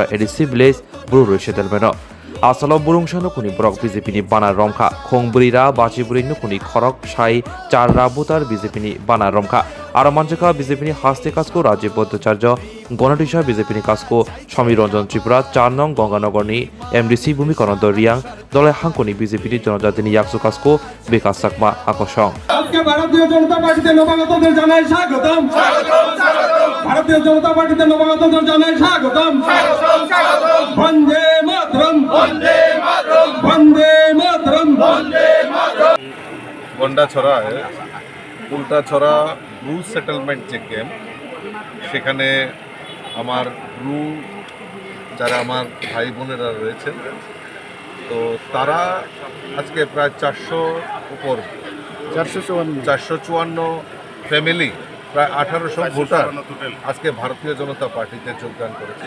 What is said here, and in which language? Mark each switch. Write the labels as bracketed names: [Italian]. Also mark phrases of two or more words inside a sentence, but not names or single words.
[Kok Borok] एदिसि भिलेज ब्रु रिसेटलमेन्ट आसालाव बुरुंसानो कुनि ब्रक BJP नि बाना रमखा खोंबुरिरा बाचिबुरि नुकुनि खरक साइ चार राबुतार BJP नि बाना रमखा आरो मानसिका BJP नि हास्ते काजको राजीव भट्टाचार्य गणतैसा BJP नि काजको समीर रंजन त्रिपुरा 4 नং गंगानगरनि MDC भूमिकरन्द रियां दले हांकुनि BJP नि जनजातिनि याक्सु काजको विकास साकमा आकर्षण [Bangla] আজকে ভারতীয় জনতা পার্টিতে নবাগতদের জানাই স্বাগতম। ভারতীয় জনতা পার্টিতে নবাগতদের জানাই স্বাগতম। বন্দে মাতরম, বন্দে মাতরম, বন্দে মাতরম, বন্দে মাতরম। গন্ডাছড়ায় উল্টাছড়া ব্রু সেটেলমেন্ট যে ক্যাম্প, সেখানে আমার ব্রু যারা আমার ভাই বোনেরা রয়েছেন, তো তারা আজকে প্রায় 454 ফ্যামিলি, প্রায় 1800 ভোটার আজকে ভারতীয় জনতা পার্টিতে যোগদান করেছে।